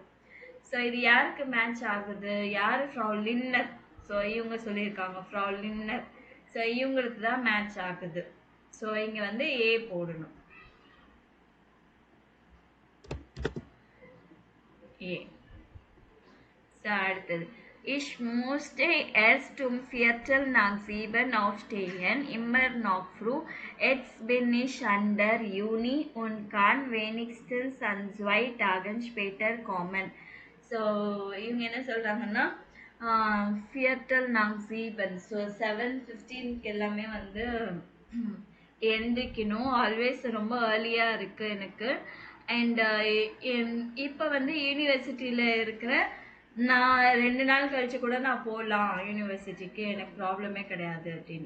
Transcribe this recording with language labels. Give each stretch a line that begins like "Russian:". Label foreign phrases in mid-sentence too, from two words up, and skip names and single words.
Tamil: ஸோ இது யாருக்கு மேட்ச் ஆகுது? யார்? ஃப்ரா லின்னர். ஸோ இவங்க சொல்லியிருக்காங்க ஃப்ரா லின்னர். ஸோ இவங்களுக்கு தான் மேட்ச் ஆகுது. ஸோ இங்கே வந்து ஏ போடணும். ஏ.
German: ஸோ அடுத்தது Ich musste erst um 7:45 aufstehen, immer noch früh. Jetzt bin ich an der Uni und kann wenigstens an 2 Tagen später kommen.
Tamil: ஸோ இவங்க என்ன சொல்கிறாங்கன்னா 7:45. ஸோ 7:15 எல்லாமே வந்து எழுந்திரிக்கணும். ஆல்வேஸ் ரொம்ப ஏர்லியாக இருக்குது எனக்கு. அண்ட் இப்போ வந்து யூனிவர்சிட்டியில் இருக்கிற நான் 2 நாள் கழிச்சு கூட நான் போகலாம் யூனிவர்சிட்டிக்கு, எனக்கு ப்ராப்ளமே கிடையாது அப்படின்னு.